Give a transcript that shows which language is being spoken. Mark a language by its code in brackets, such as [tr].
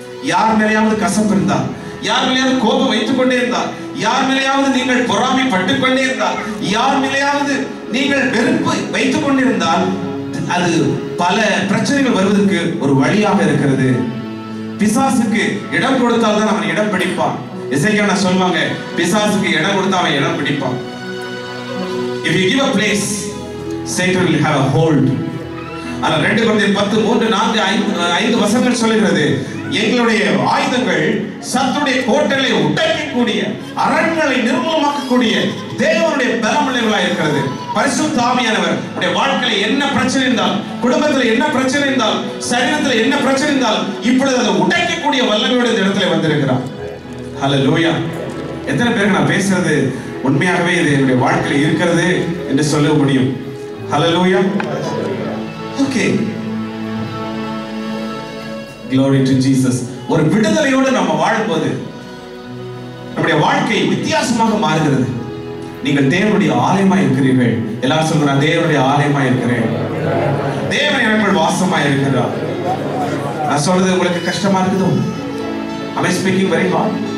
[ta] யார் மேலேயாவது கசப்பு இருந்தால், யார் மேலேயாவது கோபம் வைத்துக் கொண்டே இருந்தால், யார் மேலேயாவது நீங்கள் பொறாமை பட்டுக் கொண்டே இருந்தால், யார் மேலேயாவது நீங்கள் வெறுப்பு வைத்துக் கொண்டிருந்தால், அது பல பிரச்சனைகள் வருவதற்கு ஒரு வழியாக இருக்கிறது. பிசாசுக்கு இடம் கொடுத்தால் தான் அவன் இடம் பிடிப்பான். எசேக்கியா சொல்வாங்க, பிசாசுக்கு இடம் கொடுத்தா அவன் இடம் பிடிப்பான். [en] If you give a place, Satan will have a hold. [ta] ஆனா 2 கொரிந்தியர் 10:3-4-5 வசனங்கள் சொல்லுகிறது, எங்களுடைய ஆயுதங்கள் சத்துருடைய கோட்டைகளை உடைக்கக்கூடிய, அரண்களை நிர்மூலமாக்கக்கூடிய தேவனுடைய பலமுள்ளவர்களாக இருக்கிறது. பரிசுத்த ஆவியானவர் உடைய வாழ்க்கையில என்ன பிரச்சனை இருந்தால், குடும்பத்தில் என்ன பிரச்சனை இருந்தால், சரீரத்தில் என்ன பிரச்சனை இருந்தால், இப்பொழுது அதை உடைக்கக்கூடிய வல்லமையோடு இந்த இடத்துல வந்திருக்கிறார். ஹல்லேலூயா. எத்தனை பேருக்கு நான் பேசுறது உண்மையாகவே இது என்னுடைய வாழ்க்கையில் இருக்கிறது என்று சொல்ல முடியும்? ஹல்லேலூயா. [en] Okay, glory to Jesus. [ta] ஒரு விடுதலையோடு நம்ம வாழும்போது நம்முடைய வாழ்க்கை வித்தியாசமாக மாறுகிறது. நீங்கள் தேவனுடைய ஆலயமாய் இருக்கிறீர்கள். எல்லாரும் சொல்லுங்க, நான் தேவனுடைய ஆலயமாய் இருக்கிறேன். தேவன் எனக்குள் வாசமாய் இருக்கிறார். நான் சொல்றது உங்களுக்கு கஷ்டமா இருக்குதோ? [en] Am I speaking very hard?